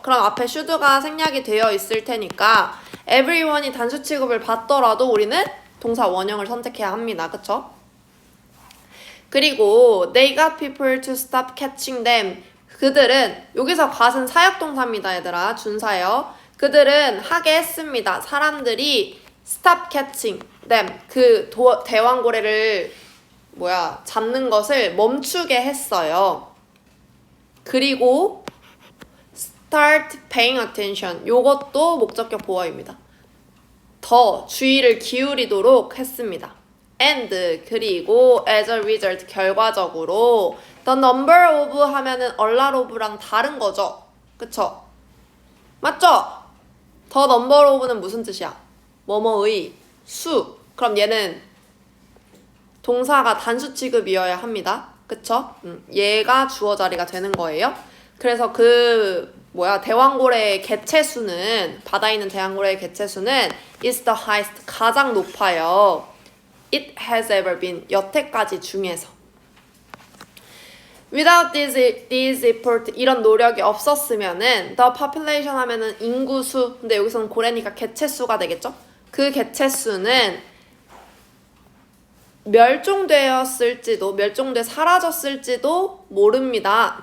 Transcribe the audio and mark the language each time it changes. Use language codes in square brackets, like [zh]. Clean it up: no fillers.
[ko] 그럼 앞에 should가 생략이 되어 있을 테니까 everyone이 단수 취급을 받더라도 우리는 동사 원형을 선택해야 합니다. 그쵸? 그리고 [en] they got people to stop catching them. [ko] 그들은, 여기서 got은 사역동사입니다. 얘들아. 준사요. 그들은 하게 했습니다. 사람들이 [en] stop catching them. [ko] 대왕고래를 잡는 것을 멈추게 했어요. 그리고 [en] start paying attention. [ko] 요것도 목적격 보어입니다. 더 주의를 기울이도록 했습니다. [en] and [ko] 그리고 [en] as a result [ko] 결과적으로 [en] the number of [ko] 하면은 [en] a lot of랑 [ko] 다른 거죠. 그쵸? 맞죠? [en] the number of [ko] 는 무슨 뜻이야? 뭐뭐의 수. 그럼 얘는 동사가 단수 취급이어야 합니다. 그쵸? 얘가 주어 자리가 되는 거예요. 그래서 대왕고래의 개체수는, 바다에 있는 대왕고래의 개체수는 [en] is the highest, [ko] 가장 높아요. [en] It has ever been, [ko] 여태까지 중에서. [en] Without this effort, [ko] 이런 노력이 없었으면은 [en] the population [ko] 하면은 인구수, 근데 여기서는 고래니까 개체수가 되겠죠? 그 개체수는 멸종돼 사라졌을지도 모릅니다.